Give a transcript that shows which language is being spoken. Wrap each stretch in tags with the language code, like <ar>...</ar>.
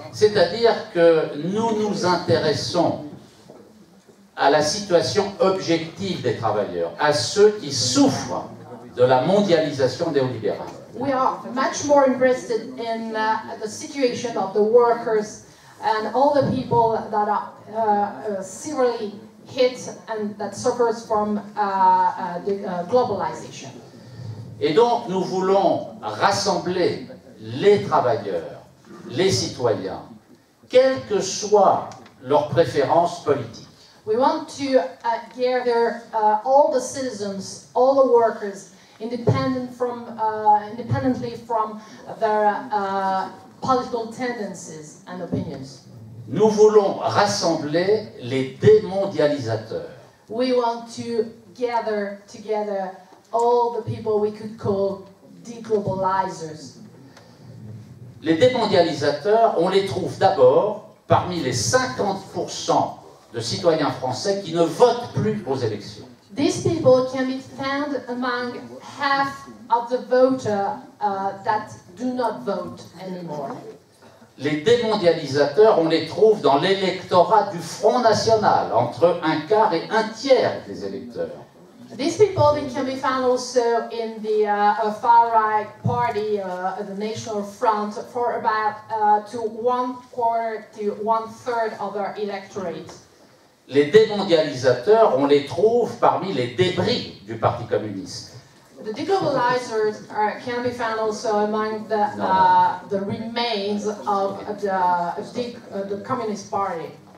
<fr>C'est-à-dire que nous nous intéressons à la situation objective des travailleurs, à ceux qui souffrent de la mondialisation néolibérale.</fr> <en>We are much more interested in the situation of the workers and all the people that are severely hit and that suffers from the globalization.</en> <fr>Et donc nous voulons rassembler les travailleurs, les citoyens, quelles que soient leurs préférences politiques.</fr> <en>We want to gather all the citizens, all the workers, independently from their political tendencies and opinions.</en> <fr>Nous voulons rassembler les démondialisateurs.</fr> <en>We want to gather together all the people we could call deglobalizers.</en> <fr>Les démondialisateurs, on les trouve d'abord parmi les 50% de citoyens français qui ne votent plus aux élections.</fr> <en>These people can be found among half of the voters that do not vote anymore.</en> <fr>Les démondialisateurs, on les trouve dans l'électorat du Front National, entre un quart et un tiers des électeurs.</fr> <en>These people they can be found also in the far-right party, the National Front, for about to 1/4 to 1/3 of their electorate.</en> <fr>Les démondialisateurs, on les trouve parmi les débris du Parti communiste.</fr> <en>The deglobalizers can be found also among the remains of the Communist Party.</en>